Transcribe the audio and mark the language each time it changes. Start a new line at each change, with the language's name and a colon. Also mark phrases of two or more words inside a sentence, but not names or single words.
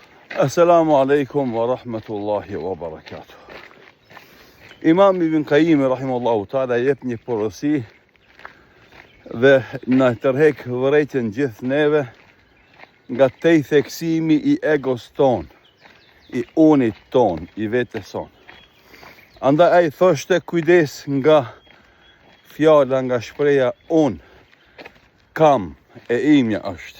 Arabic: السلام عليكم ورحمة الله وبركاته.
Albanian: Imam Ibn Qayyim
Arabic: رحمه الله تعالى
Albanian: jep një porosi dhe na tërhek vërejtjen gjithë neve nga tej theksimi I egos ton, I unit ton, I vetes son. Andaj ai thoshte kujdes nga fjala, nga shpreha unë, kam, e imja është.